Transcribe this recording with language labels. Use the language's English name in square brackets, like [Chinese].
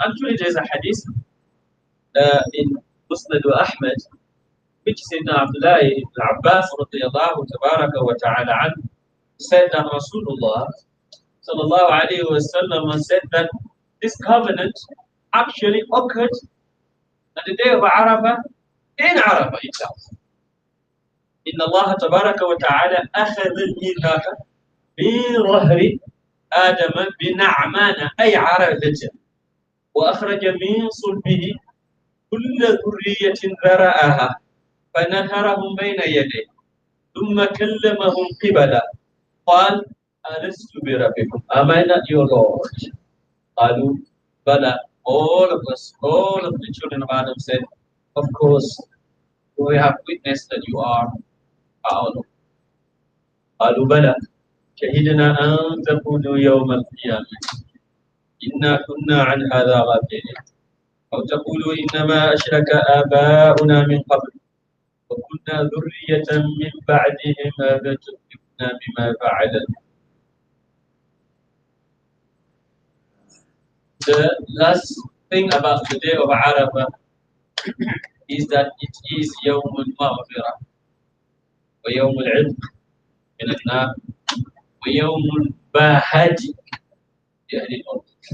[English] Actually, there's a hadith in Musnad Ahmad, which Sayyidina Abdullah ibn Abbas radiyallahu tabaraka wa ta'ala anhu said that Rasulullah sallallahu alayhi wa sallam said that this covenant actually occurred on the day of Arafah, in Arafah itself. [Arabic] Inna Allah tabaraka wa ta'ala akhadha al-mithaqa min ظهر آدم بنعمان أي عرفة وأخرج من صلبه كل ذرية ذرأها فنهرهم بين يديه ثم كلمهم قبلا قال ألست بربكم [English] am I not your Lord [Arabic] قالوا بلى [English] all of us all of the children of Adam said of course we have witnessed that you are our Lord [Arabic] قالوا بلى شهدنا أن تقولوا يوم القيامة إنا كنا عن هذا غافلين أو تقولوا إنما أشرك آباؤنا من قبل وكنا ذرية من بعدهم أفتهلكنا بما فعل. [English] The last thing about the day of Arafah is that it is [Arabic] يوم المغفرة ويوم العتق من النار ويوم الباهج لأهل الأرض.